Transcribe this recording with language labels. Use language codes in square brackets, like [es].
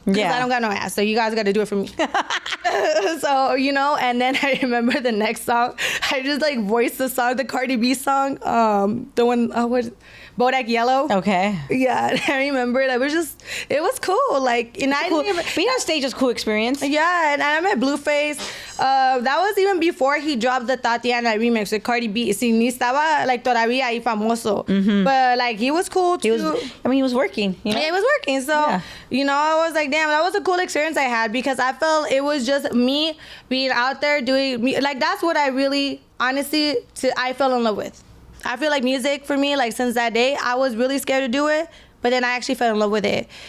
[en] Because I don't got no ass, so you guys got to do it for me. So, you know, and then I remember the next song, I just like voiced the song, the Cardi B song, the one, Bodak Yellow. Okay. Yeah, I remember it was cool. Like, and I didn't even, being on stage was a cool experience. yeah, and I met Blueface. That was even before he dropped the Tatiana remix with Cardi B. [es] Si ni estaba like todavía ahí famoso. [en] Mm-hmm. But like he was cool too. He was working. You know? Yeah, he was working. So, you know, I was like, damn, that was a cool experience I had, because I felt it was just me being out there doing, like, that's what I really, honestly, I fell in love with. I feel like music for me, like since that day, I was really scared to do it, but then I actually fell in love with it.